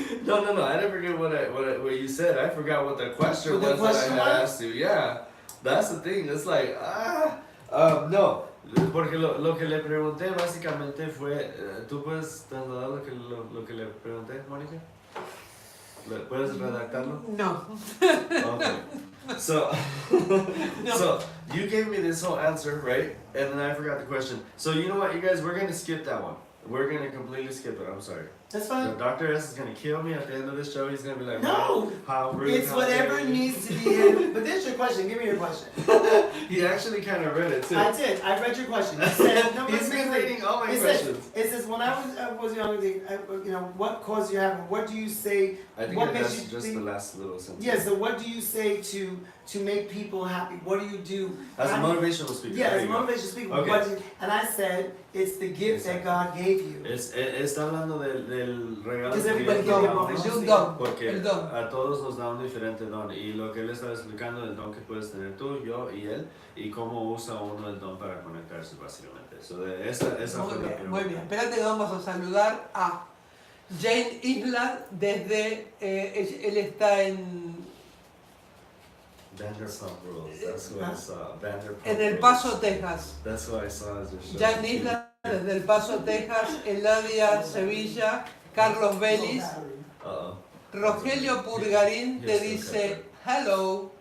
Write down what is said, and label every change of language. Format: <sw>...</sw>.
<en>No, I didn't forget what you said. I forgot what the question was that I had asked you. Yeah, that's the thing. It's like, no.</en> <es>Porque lo que le pregunté básicamente fue, ¿tú puedes trasladar lo que le pregunté, Mónica? ¿Puedes redactarlo?</es> <en>No. Okay. So you gave me this whole answer, right? And then I forgot the question. So you know what, you guys, we're going to skip that one. We're going to completely skip it. I'm sorry. That's fine. Dr. S is going to kill me at the end of this show. He's going to be like, no, how rude. It's whatever needs to be in. But there's your question. Give me your question. He actually kind of read it too. I did. I read your question. It said, no, he's been reading all my questions. It says, when I was young, what caused you happen? What do you say? I think what that's just the last little sentence. Yeah, so what do you say to make people happy? What do you do? As a motivational speaker. Yeah, as a motivational speaker. Okay. And I said, it's the gift that God gave you.</en> <es>Está hablando del regalo que Dios te dio. Porque el don. A todos nos da un diferente don. Y lo que él estaba explicando, el don que puedes tener tú, yo y él, y cómo usa uno el don para conectarse básicamente. So esa fue la pregunta. Muy bien, espérate que vamos a saludar a Jane Isla desde, él está en</es> <en>Vanderpump Rules, that's what I saw. Vanderpump</en> <es>en El Paso, Texas.</es> <en>That's what I saw as your show.</en> <es>Jane Isla desde El Paso, Texas, Eladia Sevilla, Carlos Vélez, Rogelio Purgarín te dice hello.</es>